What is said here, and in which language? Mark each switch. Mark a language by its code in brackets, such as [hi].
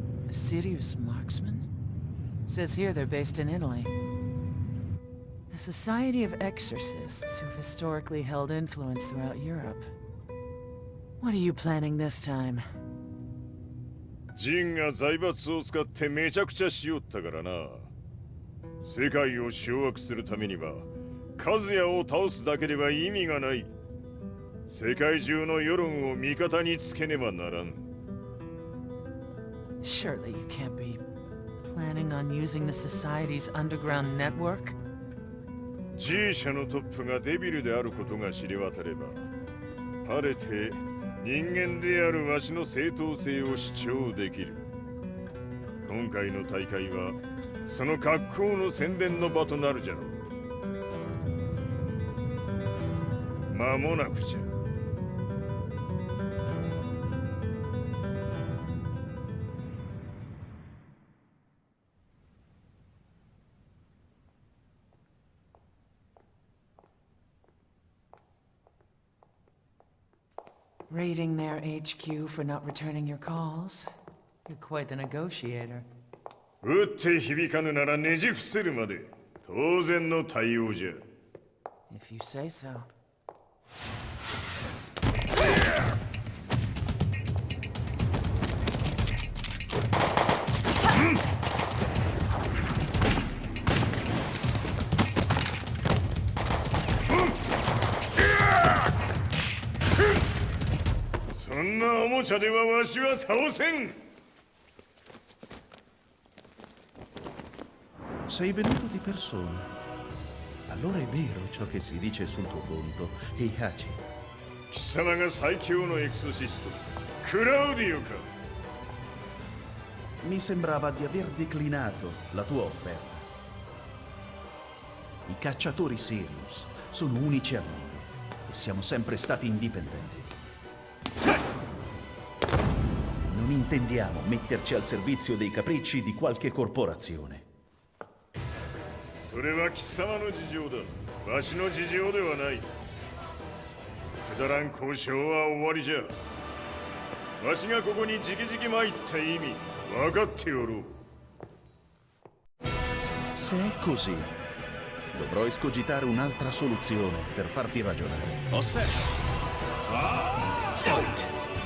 [en] A serious marksman? Says here they're based in Italy. A society of exorcists who've historically held influence throughout Europe. What are you planning this time? [ja] ジンが財閥を使ってめちゃくちゃしよったからな。世界を掌握するためにはカズヤを倒すだけでは意味がない。世界中の世論を味方につけねばならん。 [en] Surely you can't be planning on using the society's underground network? [ja] G 社のトップがデビルであることが知れ渡れば、晴れて人間であるわしの正当性を主張できる。今回の大会はその格好の宣伝の場となるじゃろう。間もなくじゃ。 [en] Raiding their HQ for not returning your calls? You're quite the negotiator. [ja] 撃って響かぬならねじ伏せるまで当然の対応じゃ。 [en] If you say so. Hmm. [ja] そんなおもちゃではわしは倒せん。 [it] Sei venuto di persona. Allora è vero ciò che si dice sul tuo conto, Heihachi. [ja] 貴様が最強のエクソシスト、クラウディオか。 [it] Mi sembrava di aver declinato la tua offerta. I cacciatori Sirius sono unici al mondo e siamo sempre stati indipendenti. Non intendiamo metterci al servizio dei capricci di qualche corporazione. [ja] それは貴様の事情だ。わしの事情ではない。くだらん交渉は終わりじゃ。わしがここに直々参った意味分かっておろう。 [it] Se è così, dovrò escogitare un'altra soluzione per farti ragionare. Osserva! [en] Fight!